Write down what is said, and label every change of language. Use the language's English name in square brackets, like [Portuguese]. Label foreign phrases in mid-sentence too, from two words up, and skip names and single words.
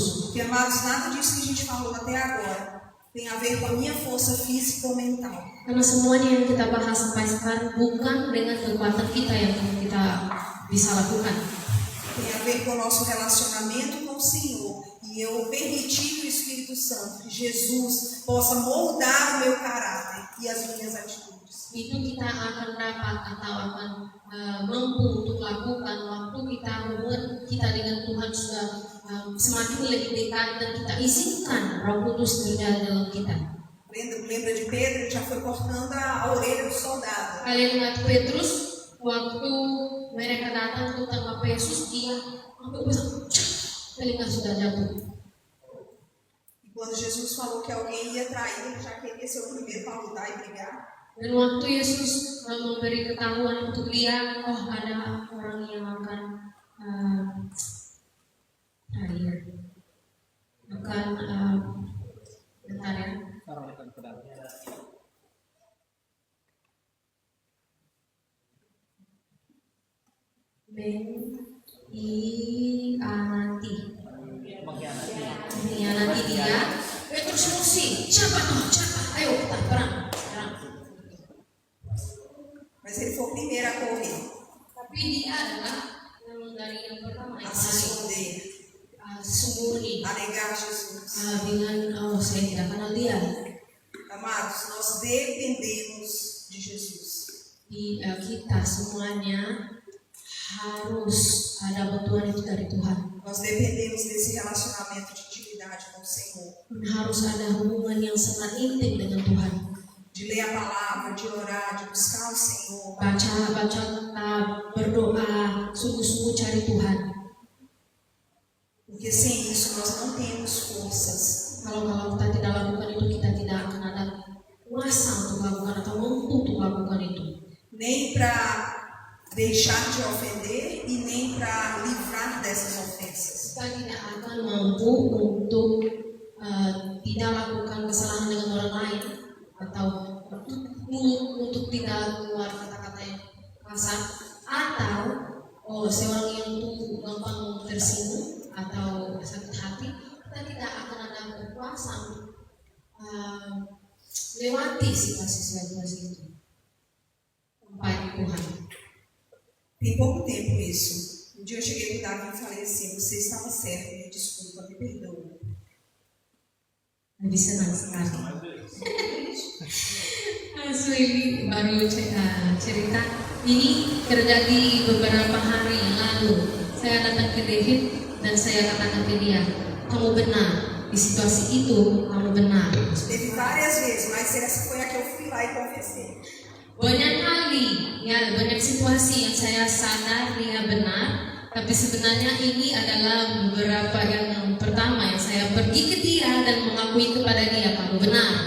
[Portuguese] Porque, amados, nada disso que a gente falou até agora tem a ver com a minha força física ou mental. [Indonesian] Karena semuanya yang kita bahas sampai sekarang bukan dengan kekuatan kita yang kita bisa lakukan. [Portuguese] Tem a ver com o nosso relacionamento com o Senhor. E eu permitir que o Espírito Santo, que Jesus, possa moldar o meu caráter e as minhas atitudes. [Indonesian] Itu kita akan dapat atau akan mampu untuk lakukan waktu kita hubungan kita dengan Tuhan sudah semakin lebih dekat dan kita izinkan Roh Kudus berjalan dalam kita. [Portuguese] Lembra de Pedro? Ele já foi cortando a orelha do soldado. [Indonesian] Kalian ingat Petrus waktu mereka datang untuk tangkap Yesus, dia sampai telinga sudah jatuh. [Portuguese] E quando Jesus falou que alguém ia trair, ele já queria ser o primeiro para lutar e brigar. [Indonesian] Dan waktu Yesus memberi ketahuan untuk dia, oh ada orang yang akan bentar ya. Mengkhianati dia. Petrus emosi, siapa? Ayo kita perang. [Portuguese] Mas ele foi o primeiro a correr, [Indonesian] Tapi dia adalah yang dari yang pertama [Portuguese] a [Indonesian] yang [Portuguese] se [Indonesian] paling [Portuguese] esconder, [Indonesian] sembunyi [Portuguese] a negar Jesus. [Indonesian] dengan saya tidak kenal dia. [Portuguese] Amados, nós dependemos de Jesus. [Indonesian] Kita semuanya harus ada bantuan itu dari Tuhan. [Portuguese] Nós dependemos desse relacionamento de intimidade com o Senhor. [Indonesian] Harus ada hubungan yang sangat intim dengan Tuhan. [Portuguese] De ler a palavra, de orar, de buscar o Senhor. [Indonesian] Baca kitab, berdoa, sungguh-sungguh cari Tuhan. [Portuguese] Porque sem isso nós não temos forças. [Indonesian] Kalau kita tidak lakukan itu, kita tidak akan ada kuasa untuk lakukan atau mampu untuk lakukan itu. [Portuguese] Nem para deixar de ofender e nem para livrar dessas ofensas. [Indonesian] Kita tidak akan mampu untuk tidak lakukan kesalahan dengan orang lain atau untuk tidak keluar kata-kata yang kasar atau seorang yang tuh gampang tersinggung atau sakit hati, kita tidak akan ada kekuasaan lewati situasi-situasi itu sampai Tuhan. [Portuguese] Tem pouco tempo isso. Um dia eu cheguei para o Davi e falei assim: você estava certo, me desculpa, me perdoa. [Indonesian] Lebih senang sekali. Ini baru cerita. Ini terjadi beberapa hari yang lalu. Saya datang ke David dan saya katakan ke dia, kamu benar di situasi itu, kamu benar. [Portuguese] Teve várias vezes, mas essa foi a que eu fui lá e confessei. [Indonesian] Banyak kali, ya banyak situasi yang saya sadar dia benar, tapi sebenarnya ini adalah beberapa yang pertama yang saya pergi ke dia dan mengakui kepada dia, kamu benar.